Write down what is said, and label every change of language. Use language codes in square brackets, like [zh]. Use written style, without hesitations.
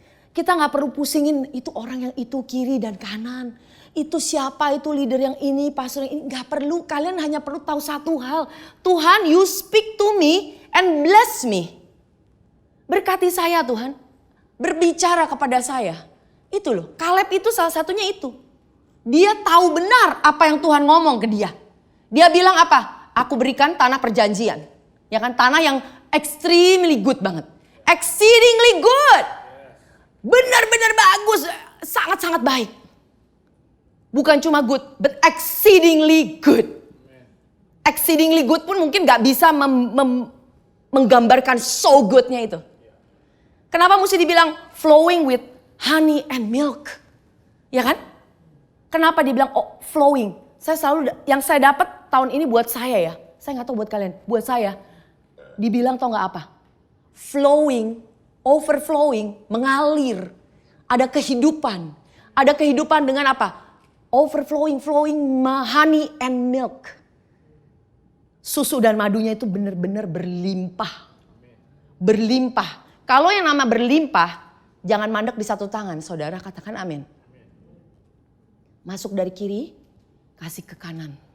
[id] Kita gak perlu pusingin itu orang yang itu kiri dan kanan. Itu siapa, itu leader yang ini, pastor yang ini. Gak perlu, kalian hanya perlu tahu satu hal. [en] Tuhan, you speak to me and bless me. [id] Berkati saya Tuhan. Berbicara kepada saya. Itu loh, Kaleb itu salah satunya itu. Dia tahu benar apa yang Tuhan ngomong ke dia. Dia bilang apa? Aku berikan tanah perjanjian. Ya kan, tanah yang [en] extremely good [id] banget. [en] Exceedingly good. [id] Benar-benar bagus, sangat-sangat baik. Bukan cuma good, [en] but exceedingly good. Exceedingly good [id] pun mungkin gak bisa menggambarkan so goodnya itu. Kenapa mesti dibilang [en] flowing with honey and milk? [id] Ya kan? Kenapa dibilang flowing? Saya selalu, yang saya dapat tahun ini buat saya ya. Saya gak tahu buat kalian, buat saya. Dibilang tau gak apa? [en] Flowing, overflowing, mengalir. [id] Ada kehidupan. Ada kehidupan dengan apa? [en] Overflowing, honey and milk. [id] Susu dan madunya itu benar-benar berlimpah. Berlimpah. Kalau yang nama berlimpah, jangan mandek di satu tangan. Saudara katakan amin. Masuk dari kiri, kasih ke kanan.